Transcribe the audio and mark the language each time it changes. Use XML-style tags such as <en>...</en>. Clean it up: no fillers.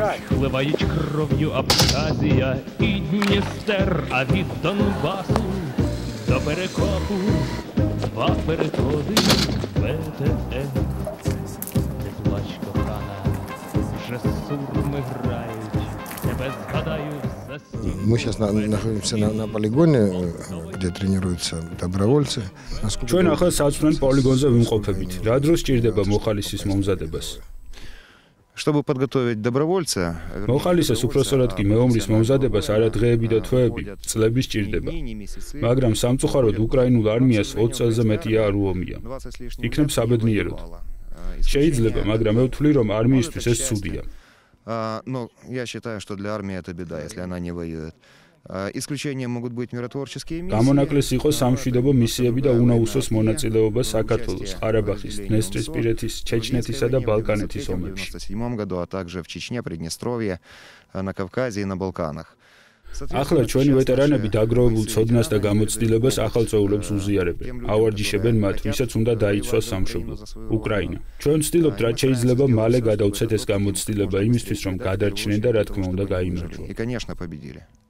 <uk>Вливають кров'ю Абхазія і Дністер, а від Донбасу до Перекопу два переходи ВТЕ. Не плач, кохана, вже сурми грають, тебе згадають за стіну.</uk> <ru>Мы сейчас находимся на полигоне, где тренируются добровольцы.</ru> <ka>ჩვენ ახლა საწვრენ პოლიგონზე ვიმყოფებით. რა დროს ჭირდება მოხალისის მომზადებას?</ka> <ru>Чтобы подготовить добровольца,</ru> <ka>მოხალისეს უпроსორად კი მეომრის მომზადებას არა დღეები და თვეები, წლები სჭირდება. მაგრამ სამწუხაროდ უკრაინულ არმიას 20 წელზე მეტია არ უომია. იქნებ საბედნიეროდ. შეიძლება, მაგრამ მე ვთვლი, რომ არმიისთვის ეს ცუდია.</ka> <ru>Но я считаю, что для армии это беда, если она не воюет. Исключением могут быть миротворческие миссии.</ru> <ka>გამონაკლეს იყო სამშვიდობო მისიები და უნაუსოს მონაწილეობა საქართველოს, ყარაბაღის, დნესტრისპირეთის, ჩეჩნეთისა და ბალკანეთის ომებში.</ka> <ru>В 1997 году, а также в Чечне, Приднестровье, на Кавказе и на Балканах.</ru> <ka>ახლა ჩვენი ვეტერანები დაგროვებულ ცოდნას და გამოცდილებას ახალწეულებს უზიარებენ. ავარჯიშებენ მათ, ვისაც უნდა დაიცვას სამშობლო, უკრაინა. ჩვენ ვცდილობთ, რაც შეიძლება მალე გადავცეთ ეს გამოცდილება იმისთვის, რომ გადარჩნენ და რა თქმა უნდა გაიმარჯვონ.</ka> <ru>И, конечно, победили.</ru>